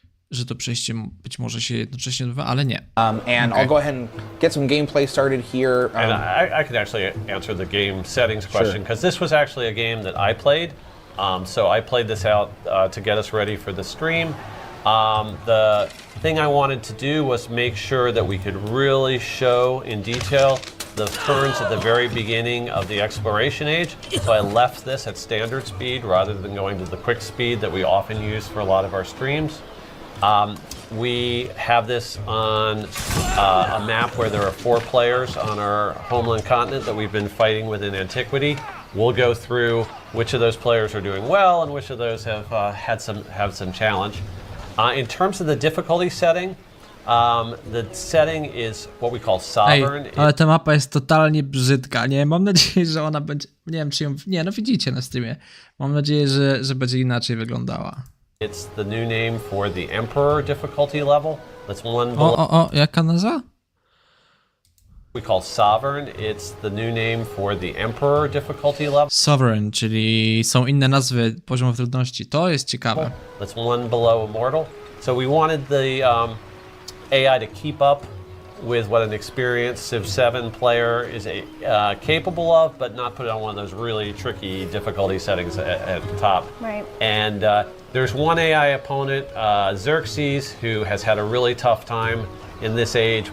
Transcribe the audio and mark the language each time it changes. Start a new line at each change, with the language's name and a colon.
Polish: że to przejście być może się jednocześnie odbywa, ale nie.
English: And I'll go ahead and get some gameplay started here. And I could actually answer the game settings question, because this was actually a game that I played. So I played this out to get us ready for the stream. The thing I wanted to do was make sure that we could really show in detail the turns at the very beginning of the exploration age. So I left this at standard speed rather than going to the quick speed that we often use for a lot of our streams. We have this on a map where there are 4 players on our homeland continent that we've been fighting with in antiquity. We'll go through which of those players are doing well and which of those have some challenge. In terms of the difficulty setting, the setting is what we call sovereign.
Polish: Ale ta mapa jest totalnie brzydka, nie? Mam nadzieję, że ona będzie... Nie wiem, czy ją... Nie, no widzicie na streamie. Mam nadzieję, że będzie inaczej wyglądała.
English: It's the new name for the Emperor difficulty level. That's one below.
Polish: Jaka nazwa?
English: We call sovereign. It's the new name for the Emperor difficulty level.
Polish: Sovereign, czyli są inne nazwy poziomów trudności. To jest ciekawe.
English: That's one below immortal. So we wanted the AI to keep up with what an experienced Civ 7 player is capable of, but not put it on one of those really tricky difficulty settings at the top. Right. And there's one AI opponent, Xerxes, who has had a really tough time in this age.